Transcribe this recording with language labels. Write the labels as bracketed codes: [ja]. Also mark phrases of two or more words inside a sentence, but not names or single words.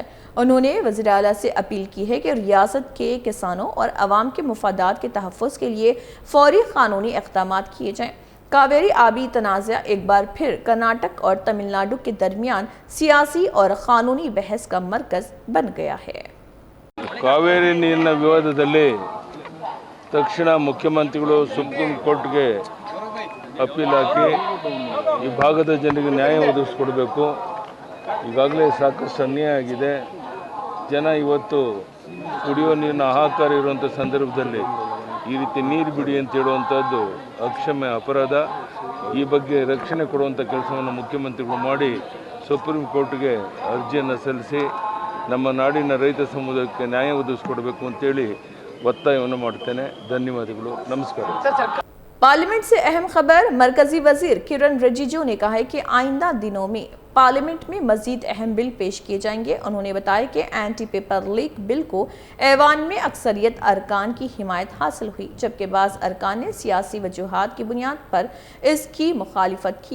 [ur] انہوں نے وزیر اعلیٰ سے اپیل کی ہے کہ ریاست کے کسانوں اور عوام کے مفادات کے تحفظ کے لیے فوری قانونی اقدام کیے جائیں. کاویری آبی تنازعہ ایک بار پھر کرناٹک اور تمل ناڈو کے درمیان سیاسی اور قانونی بحث کا مرکز بن گیا ہے. [kn] कावेरी नीरिನ ವಿವಾದದಲ್ಲಿ ತಕ್ಷಣ ಮುಖ್ಯಮಂತ್ರಿಗಳು ಸುಪ್ರೀಂ ಕೋರ್ಟ್ಗೆ ಅಪೀಲ್ ಹಾಕಿ ಈ ಭಾಗದ ಜನರಿಗೆ ನ್ಯಾಯ ಒದಗಿಸಿಕೊಡಬೇಕು। ಈಗಾಗಲೇ ಸಾಕಷ್ಟು ಅನ್ಯಾಯ ಆಗಿದೆ। ಜನ ಇವತ್ತು ಕುಡಿಯುವ ನೀರಿನ ಹಾಹಾಕಾರ ಇರುವಂಥ ಸಂದರ್ಭದಲ್ಲಿ ಈ ರೀತಿ ನೀರು ಬಿಡಿ ಅಂತ ಹೇಳುವಂಥದ್ದು ಅಕ್ಷಮ್ಯ ಅಪರಾಧ। ಈ ಬಗ್ಗೆ ರಕ್ಷಣೆ ಕೊಡುವಂಥ ಕೆಲಸವನ್ನು ಮುಖ್ಯಮಂತ್ರಿಗಳು ಮಾಡಿ ಸುಪ್ರೀಂ ಕೋರ್ಟ್ಗೆ ಅರ್ಜಿಯನ್ನು ಸಲ್ಲಿಸಿ ನಮ್ಮ ನಾಡಿನ ರೈತ ಸಮುದಾಯಕ್ಕೆ ನ್ಯಾಯ ಒದಗಿಸಿಕೊಡಬೇಕು ಅಂತೇಳಿ ಒತ್ತಾಯವನ್ನು ಮಾಡ್ತೇನೆ। ಧನ್ಯವಾದಗಳು, ನಮಸ್ಕಾರ। [ur] پارلیمنٹ سے اہم خبر۔ مرکزی وزیر کرن رجیجو نے کہا ہے کہ آئندہ دنوں میں پارلیمنٹ میں مزید اہم بل پیش کیے جائیں گے. انہوں نے بتایا کہ اینٹی پیپر لیک بل کو ایوان میں اکثریت ارکان کی حمایت حاصل ہوئی، جبکہ بعض ارکان نے سیاسی وجوہات کی بنیاد پر اس کی مخالفت کی.